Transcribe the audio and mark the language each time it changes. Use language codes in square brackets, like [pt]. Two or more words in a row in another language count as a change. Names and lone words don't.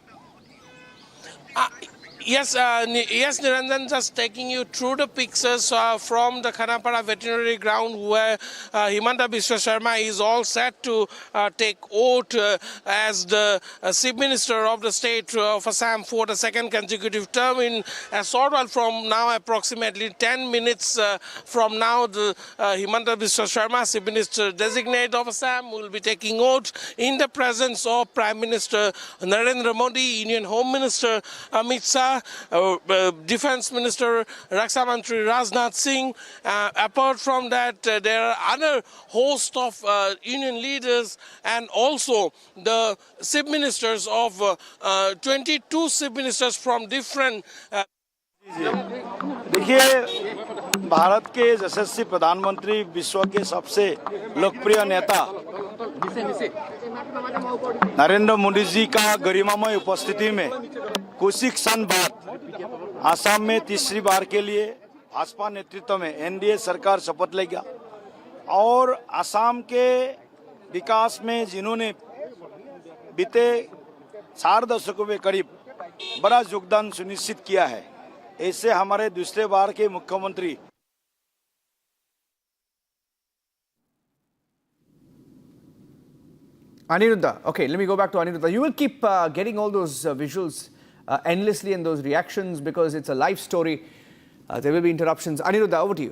[en] Yes, Niranjan, just taking you through the pictures from the Khanapara veterinary ground where Himanta Biswa Sarma is all set to take oath as the Chief Minister of the state of Assam for the second consecutive term. In a short while from now, approximately 10 minutes from now, the Himanta Biswa Sarma, Chief Minister designate of Assam, will be taking oath in the presence of Prime Minister Narendra Modi, Union Home Minister Amit Shah, Defense Minister Raksha Mantri Rajnath Singh. Apart from that, there are other host of union leaders and also the chief ministers of 22 chief ministers from different. [hi] देखिए, भारत के यशस्वी प्रधानमंत्री, विश्व के सबसे लोकप्रिय नेता नरेंद्र मोदी जी का गरिमामय उपस्थिति में कुछ क्षण बाद आसाम में तीसरी बार के लिए भाजपा नेतृत्व में एनडीए सरकार शपथ लेगी और आसाम के विकास में जिन्होंने बीते 4 दशकों में करीब बड़ा योगदान सुनिश्चित किया है, ऐसे हमारे दूसरे बार के मुख्यमंत्री [en] Aniruddha, okay, let me go back to Aniruddha. You will keep getting all those visuals endlessly and those reactions because it's a live story. There will be interruptions. Aniruddha, over to you.